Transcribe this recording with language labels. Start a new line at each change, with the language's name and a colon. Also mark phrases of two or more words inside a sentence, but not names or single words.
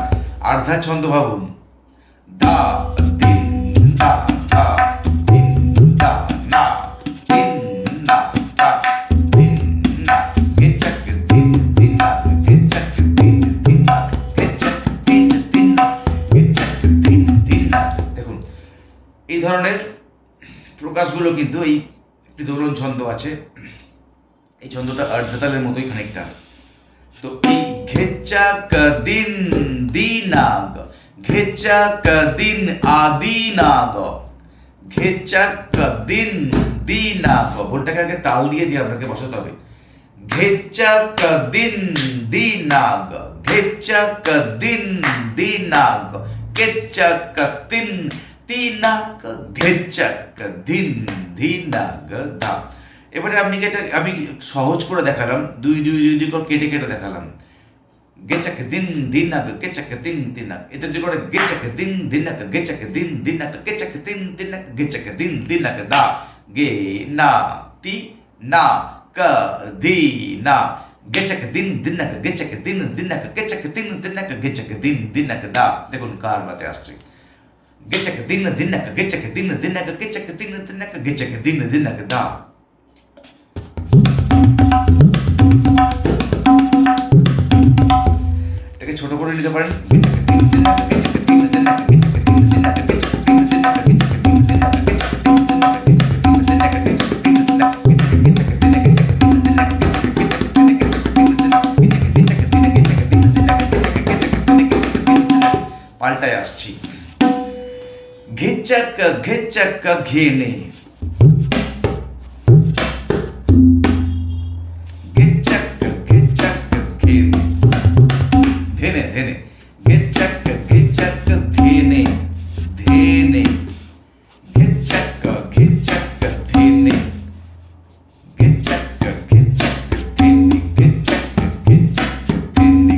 Bangla: আর্ধা ছন্দ ভাবুন, দা দিন দা দা দিন দা না দিন না দা দিন না, ঘেচক দিন দিন না গ, ঘেচক দিন দিন না গ, ঘেচক দিন দিন না, ঘেচক দিন দিন না। দেখুন এই ধরনের প্রকাশগুলো কিন্তু এই একটি দোলন ছন্দ আছে, এই ছন্দটা অর্ধতালের মতোই খানিকটা। তো এই ঘেচক দিন দি না গ, ঘেচক দিন আদি না গ, ঘেচক দিন দি না গ। বোলটাকে আগে তাল দিয়ে দিয়ে আপনাকে বসাতে হবে। ঘেচক দিন দি না গ, ঘেচক দিন দি না গ, ঘেচক তিন তিন না গ, ঘেচক দিন দি না গ দা। এবারে আপনি এটা আমি সহজ করে দেখালাম, দুই দুই দুই দুই করে কেটে কেটে দেখালাম। ঘেচক দিন দিন না গ, ঘেচক দিন দিন না, এটা দুই করে ঘেচক দিন দিন না গ, ঘেচক দিন দিন না গ, ঘেচক দিন দিন না গ, ঘেচক দিন দিন না গ দা, গে না তি না ক দি না, ঘেচক দিন দিন না গ, ঘেচক দিন দিন না গ, ঘেচক দিন দিন না গ, ঘেচক দিন দিন না গ দা। দেখুন কাহারওয়াতে আসছে, ঘেচক দিন দিন না গ, ঘেচক দিন দিন না গ, ঘেচক দিন দিন না গ, ঘেচক দিন দিন না গ দা। এটাকে ছোট করে নিতে পারেন, ঘেচক দিন দিন না গ, ঘেচক দিন দিন না গ, ঘেচক দিন দিন না গ, ঘেচক দিন দিন না গ, ঘেচক দিন দিন না গ, ঘেচক দিন দিন না গ, ঘেচক দিন দিন না গ, ঘেচক দিন দিন না গ, ঘেচক দিন ঘেচক দিন ঘেচক দিন দিন না গ, ঘেচক দিন ঘেচক দিন ঘেচক দিন দিন না গ, ঘেচক দিন ঘেচক দিন ঘেচক দিন দিন না গ, ঘেচক দিন ঘেচক দিন ঘেচক দিন দিন না। পাল্টায় আসছি, ঘেচক ঘেচক ঘেনে, ঘেচক ঘেচক ঘেনে, ধেনে ধেনে, ঘেচক ঘেচক ধেনে ধেনে, ঘেচক ঘেচক ধেনে, ঘেচক ঘেচক ধেনে, ঘেচক ঘেচক ধেনে,